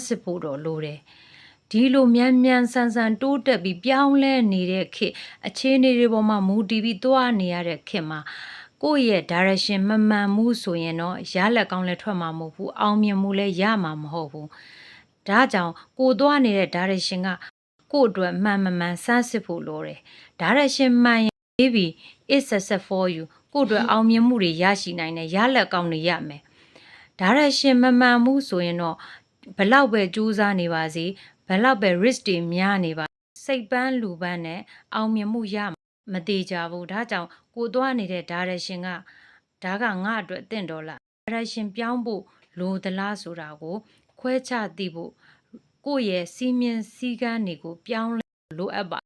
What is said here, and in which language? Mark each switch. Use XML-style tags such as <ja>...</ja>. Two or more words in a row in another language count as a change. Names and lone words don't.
<my>စစ်ဖို့တော့လိုတယ်ဒီလိုမြန်ဆန်တိုးတက်ပြီးပြောင်းလဲနေတဲ့ခေတ်အခြေအနေတွေပေါ်မှာမူတည်ပြီးသွားနေရတဲ့ခေတ်မှာကိုယ့်ရဲ့ direction မမှန်မှု ဆိုရင်တော့ရလက်ကောင်းလည်းထွက်မှာမဟုတ်ဘူးအောင်မြင်မှုလည်းရမှာမဟုတ်ဘူးဒါကြောင့်ကိုသွားနေတဲ့ direction ကကို့အတွက်မှန် စမ်းစစ်ဖို့လိုတယ် direction မှန်ရင်</my> <en>maybe it's success for you</en> <my>ကို့အတွက်အောင်မြင်မှုတွေရရှိ နိုင်တယ်ရလက်ကောင်းတွေရမယ် direction မမှန်မှုဆိုရင်တော့ဘလောက်ပဲကြိုးစားနေပါစေဘလောက်ပဲ risk တွေများနေပါစိတ်ပန်းလူပန်းနဲ့အောင်မြင်မှုရမသေးကြဘူးဒါကြောင့်ကိုသွားနေတဲ့ direction ကဒါကငါ့အတွက်အသင့်တော်လား direction ပြောင်းဖို့လိုသလားဆိုတာကိုခွဲခြားသိဖို့ကိုယ့်ရဲ့စီးမြင်စည်းကမ်းတွေကိုပြောင်းလဲလိုအပ်ပါ</my>